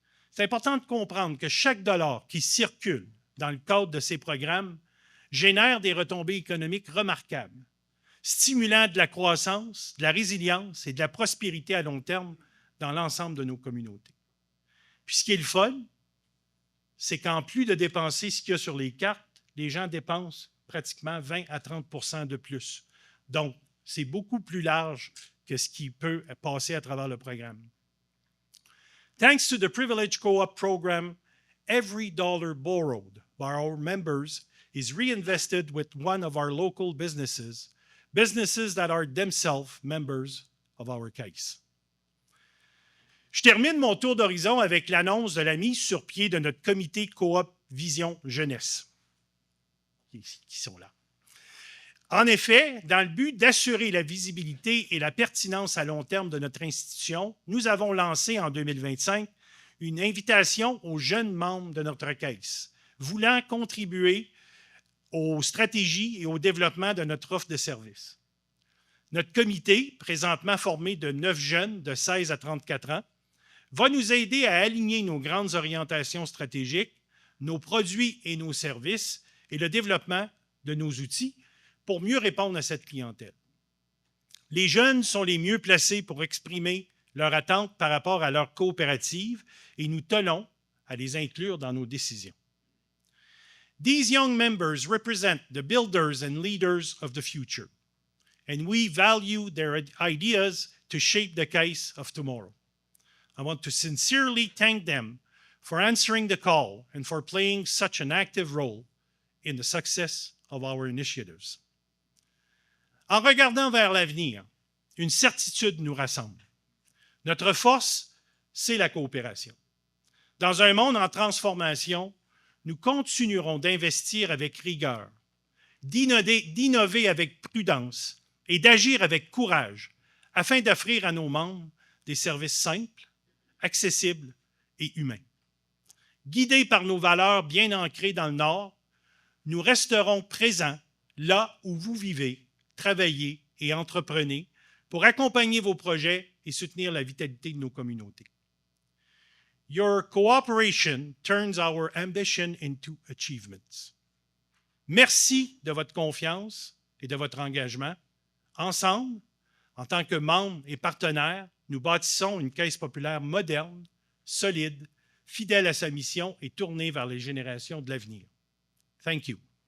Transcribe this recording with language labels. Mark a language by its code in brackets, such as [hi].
[fr] C'est important de comprendre que chaque dollar qui circule dans le cadre de ces programmes génère des retombées économiques remarquables, stimulant de la croissance, de la résilience et de la prospérité à long terme dans l'ensemble de nos communautés. Puis ce qui est le fun, c'est qu'en plus de dépenser ce qu'il y a sur les cartes, les gens dépensent pratiquement 20 à 30 de plus. Donc, c'est beaucoup plus large que ce qui peut passer à travers le programme. [en] Thanks to the Privilege Co-op program, every dollar borrowed by our members is reinvested with one of our local businesses that are themselves members of our case. [fr] Je termine mon tour d'horizon avec l'annonce de la mise sur pied de notre comité Coop Vision Jeunesse, qui sont là. En effet, dans le but d'assurer la visibilité et la pertinence à long terme de notre institution, nous avons lancé en 2025 une invitation aux jeunes membres de notre caisse, voulant contribuer aux stratégies et au développement de notre offre de services. Notre comité, présentement formé de 9 jeunes de 16 à 34 ans, va nous aider à aligner nos grandes orientations stratégiques, nos produits et nos services et le développement de nos outils pour mieux répondre à cette clientèle. Les jeunes sont les mieux placés pour exprimer leurs attentes par rapport à leur coopérative et nous tenons à les inclure dans nos décisions. [en] These young members represent the builders and leaders of the future, and we value their ideas to shape the case of tomorrow. I want to sincerely thank them for answering the call and for playing such an active role in the success of our initiatives. [fr] En regardant vers l'avenir, une certitude nous rassemble. Notre force, c'est la coopération. Dans un monde en transformation, nous continuerons d'investir avec rigueur, d'innover avec prudence et d'agir avec courage afin d'offrir à nos membres des services simples, accessibles et humains. Guidés par nos valeurs bien ancrées dans le Nord, nous resterons présents là où vous vivez, travaillez et entreprenez pour accompagner vos projets et soutenir la vitalité de nos communautés. [en] Your cooperation turns our ambition into achievements. [fr] Merci de votre confiance et de votre engagement. Ensemble, en tant que membres et partenaires, nous bâtissons une caisse populaire moderne, solide, fidèle à sa mission et tournée vers les générations de l'avenir. [en] Thank you.